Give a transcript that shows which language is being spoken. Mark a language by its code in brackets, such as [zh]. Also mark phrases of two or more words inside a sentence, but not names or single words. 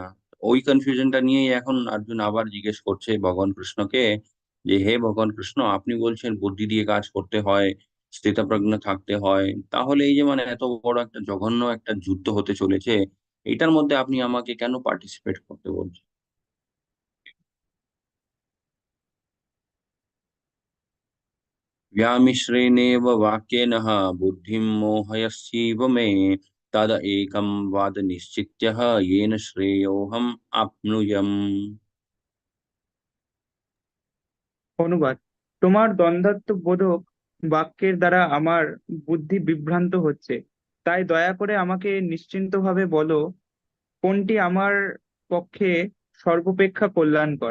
[bn] ওই কনফিউশনটা নিয়েই এখন অর্জুন আবার জিজ্ঞেস করছে ভগবান কৃষ্ণকে, যে হে ভগবান কৃষ্ণ, আপনি বলছেন বুদ্ধি দিয়ে কাজ করতে হয়, স্থিতপ্রজ্ঞ থাকতে হয়, তাহলে এই যে মানে এত বড় একটা জঘন্য একটা যুদ্ধ হতে চলেছে, এটার মধ্যে আপনি আমাকে কেন পার্টিসিপেট করতে বলছেন? [sa] व्यामिश्रेणेव वाक्येन बुद्धिं मोहयसीव मे, तद एकं वाद निश्चित्य येन श्रेयोऽहम् आप्नुयम्। [bn] অনুবাদ: তোমার দ্বন্দ্বাত্মক বোধক বাক্যের দ্বারা আমার বুদ্ধি বিভ্রান্ত হচ্ছে, তাই দয়া করে আমাকে নিশ্চিন্তভাবে বলো, কোনটি আমার পক্ষে সর্বাপেক্ষা কল্যাণকর।